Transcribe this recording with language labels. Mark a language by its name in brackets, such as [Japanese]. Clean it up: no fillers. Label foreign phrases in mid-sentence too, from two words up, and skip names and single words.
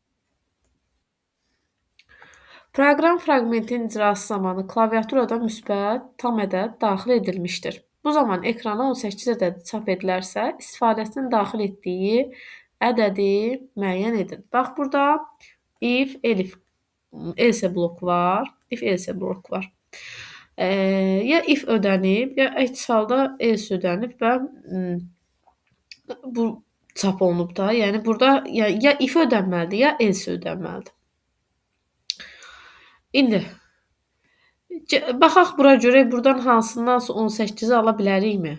[Azerbaijani] Proqram fraqmentin icrası zamanı klaviaturada müsbət tam ədəd daxil edilmişdir. Bu zaman ekrana 18 ədədi çap edilərsə, istifadəçinin daxil etdiyi ədədi müəyyən edin. Bax burada [English] if, elif, else [Azerbaijani] bloku var. [English] If, else [Azerbaijani] bloku var. Ya if ödənib, ya əks halda else ödənib və bu çap olunub da. Yəni burada ya if ödənməlidir, ya else ödənməlidir. İndi baxaq bura görək burdan hansındansa 18-i ala bilərikmi?